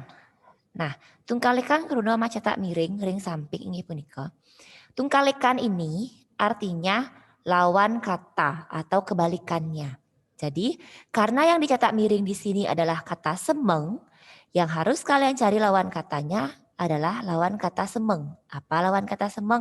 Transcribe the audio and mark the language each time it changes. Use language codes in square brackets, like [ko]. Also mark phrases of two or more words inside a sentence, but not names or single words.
[ban] Nah, tungkalekan kruna macetak miring, ring samping inggih punika. [id] Tungkalekan ini artinya lawan kata atau kebalikannya. Jadi, karena yang dicetak miring di sini adalah kata semeng, yang harus kalian cari lawan katanya adalah lawan kata semeng. Apa lawan kata semeng?